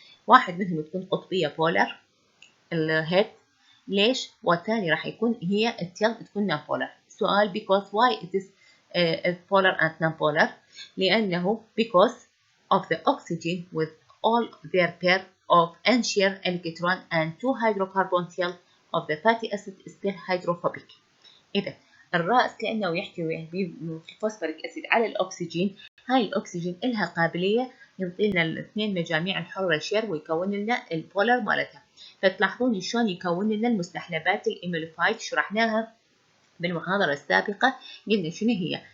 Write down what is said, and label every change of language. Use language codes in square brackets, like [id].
[ar] واحد منهم تكون قطبية polar الهيد، ليش؟ والثاني راح يكون هي التيل تكون non polar. [en] سؤال because why it is polar and non polar؟ لأنه because of the oxygen with all their pair of unshare electron and two hydrocarbon tail of the fatty acid is still hydrophobic. [ar] إذا الرأس كأنه يحتوي في الفوسفوريك أسيد على الأكسجين. هاي الأكسجين إلها قابلية يعطي لنا الاثنين مجاميع الحرة شير ويكون لنا البولر مالتها. فتلاحظون شلون يكون لنا المستحلبات الإيميليفايد، شرحناها بالمحاضرة السابقة. قلنا شنو هي.